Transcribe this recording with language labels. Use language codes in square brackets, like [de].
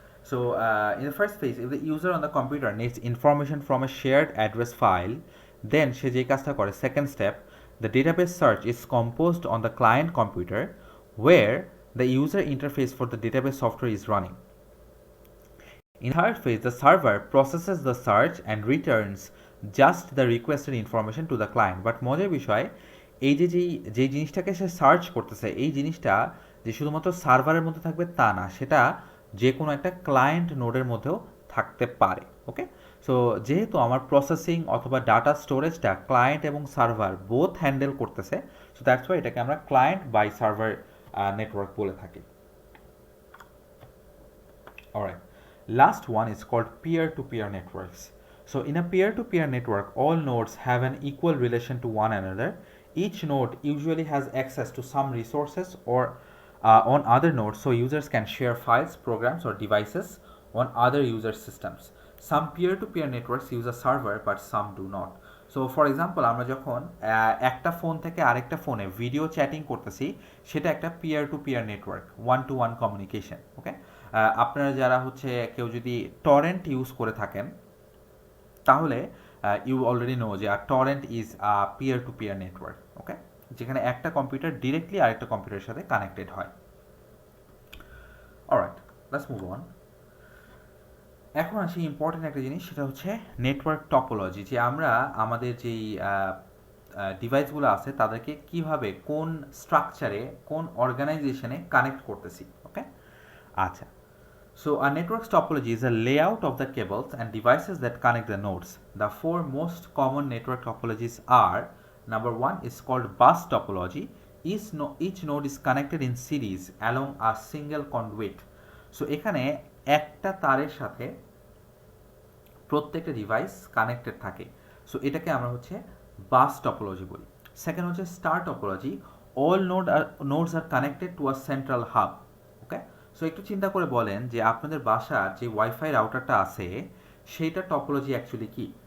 [en] So in the first phase, if the user on the computer needs information from a shared address file, then [bn] সে যে কাজটা করে, [en] second step, the database search is composed on the client computer where the user interface for the database software is running. In third phase, the server processes the search and returns just the requested information to the client. [bn] But মজার বিষয়, এই যে জিনিসটাকে সে search করতেছে, এই জিনিসটা যে শুধুমাত্র সার্ভারের মধ্যে থাকবে তা না, সেটা যে কোনো একটা ক্লায়েন্ট নোডের মধ্যেও থাকতে পারে। ওকে, সো যেহেতু আমার প্রসেসিং অথবা ডাটা স্টোরেজটা ক্লায়েন্ট এবং সার্ভার বোথ হ্যান্ডেল করতেছে, সো দ্যাটস ওয়াই এটাকে আমরা ক্লায়েন্ট বাই সার্ভার নেটওয়ার্ক বলে থাকি। [en] Alright, last one is called peer-to-peer networks. So in a peer-to-peer network, all nodes have an equal relation to one another. Each node usually has access to some resources or on other nodes, so users can share files, programs, or devices on other user systems. Some peer-to-peer networks use a server, but some do not. [bn] So for example আমরা যখন একটা phone থেকে আরেকটা ফোনে video chatting করতেছি, সেটা একটা peer to peer network, one two one communication. ওকে, আপনারা যারা হচ্ছে কেউ যদি টরেন্ট ইউজ করে থাকেন, তাহলে [en] you already know [bn] যে torrent is peer to peer network. ওকে, যেখানে একটা কম্পিউটার ডিরেক্টলি আরেকটা কম্পিউটারের সাথে কানেক্টেড হয়। Alright, let's move on. এখন আসি ইম্পর্টেন্ট একটা জিনিস, সেটা হচ্ছে নেটওয়ার্ক টপোলজি, যে আমরা আমাদের যেই ডিভাইসগুলো আছে তাদেরকে কিভাবে কোন স্ট্রাকচারে কোন অর্গানাইজেশনে কানেক্ট করতেছি। [en] Okay, আচ্ছা, so a network's topology is a layout of the cables and devices that connect the nodes. The four most common network topologies are: number one is called bus topology. Each node is connected in series along a single conduit. [bn] So এখানে একটা তারের সাথে প্রত্যেকটা device connected থাকে, so এটাকে আমরা হচ্ছে bus topology বলি। [en] Second হচ্ছে star topology, all nodes are connected to a central hub. [bn] Okay, so একটু চিন্তা করে বলেন যে আপনাদের বাসার যে ওয়াইফাই রাউটারটা আছে সেইটা টপোলজি অ্যাকচুয়ালি কি?